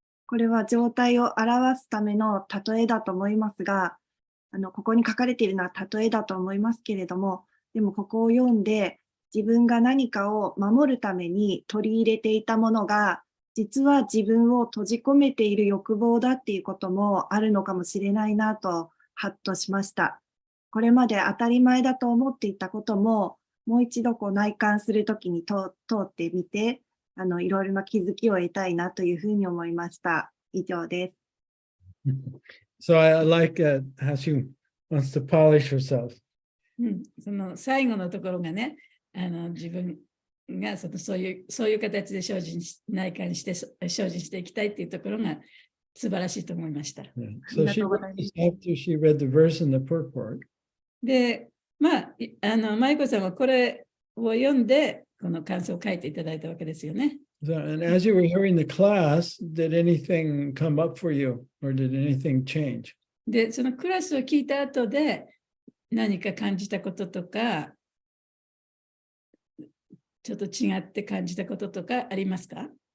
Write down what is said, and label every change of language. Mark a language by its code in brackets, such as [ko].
[ja] これは状態を表すための例えだと思いますが、ここに書かれているのは例えだと思いますけれども、でもここを読んで、自分が何かを守るために取り入れていたものが、実は自分を閉じ込めている欲望だっていうこともあるのかもしれないなと、ハッとしました。これまで当たり前だと思っていたことも、もう一度内観するときに通ってみて、いろいろな気づきを得たいなというふうに思いました。以上です。 [en] So I like how she wants to polish herself. [ja] その最後のところがね、自分がそういう形で内観して精進していきたいっていうところが素晴らしいと思いました。 [en] Yeah. So she wrote this after she read the verse in the purport. [ja] で、舞子さんはこれを読んで、この感想を書いていただいたわけですよね。 [en] So, and as you were hearing the class, did anything come up for you or did anything change? [ja] で、そのクラスを聞いた後で何か感じたこととか、ちょっと違って感じたこととかありますか？